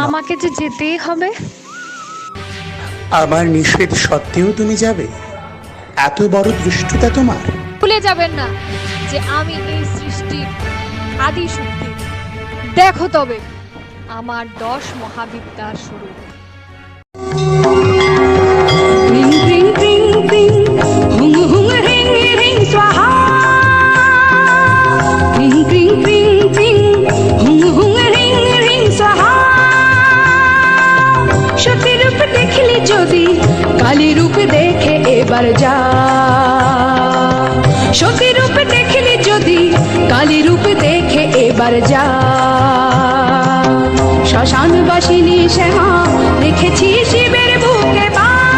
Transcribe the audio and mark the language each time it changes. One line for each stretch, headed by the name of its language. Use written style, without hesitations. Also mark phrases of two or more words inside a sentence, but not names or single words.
Bangla: আমাকে যে যেতেই হবে। আমার নিষেধ সত্ত্বেও তুমি যাবে? এত বড় দৃষ্টতা তোমার? ভুলে যাবেন না যে আমি এই সৃষ্টির আদি শক্তি। দেখো তবে আমার 10 মহাবিদ্যার স্বরূপ। Ring ring ring ring, hung hung ring ring swaha. Ring ring ring ring, hung hung ring ring swaha. সতী রূপ দেখলি যদি, কালী রূপ দেখে এবার যা। সতী রূপ দেখলি যদি, কালী রূপ দেখে এবার যা। শ্মশান বাসিনী শ্যামা দেখেছি শিবের বুকে পা।